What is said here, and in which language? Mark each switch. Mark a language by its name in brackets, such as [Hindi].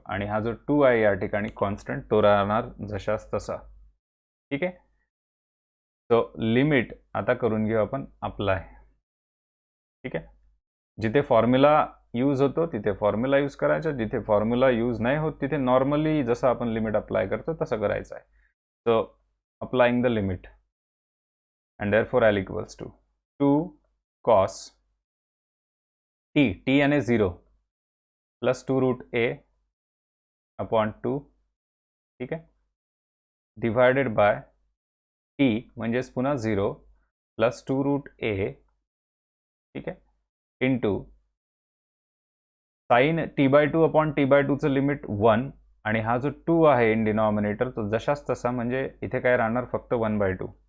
[Marathi] आणि हा जो 2 आहे या ठिकाणी कॉन्स्टंट तो राहणार जशाच तसा. ठीक आहे. सो लिमिट आता करून घेऊ आपण अप्लाय. ठीक आहे. जिथे फॉर्म्युला यूज होतो तिथे फॉर्म्युला यूज करायचा, जिथे फॉर्म्युला यूज नाही होत तिथे नॉर्मली जसं आपण लिमिट अप्लाय करतो तसं करायचं आहे. [English] So applying the limit and therefore L equals to 2 cos t याने 0 plus 2 root a upon 2. [Marathi] ठीक आहे. डिवायडेड बाय t म्हणजेच पुन्हा 0 plus 2 root a. ठीक आहे. Into sine T bye 2 upon T bye 2चं limit 1 आणि हा जो 2 आहे इन डिनॉमिनेटर तो जशाच तसा, म्हणजे इथे काय राहणार फक्त 1/2.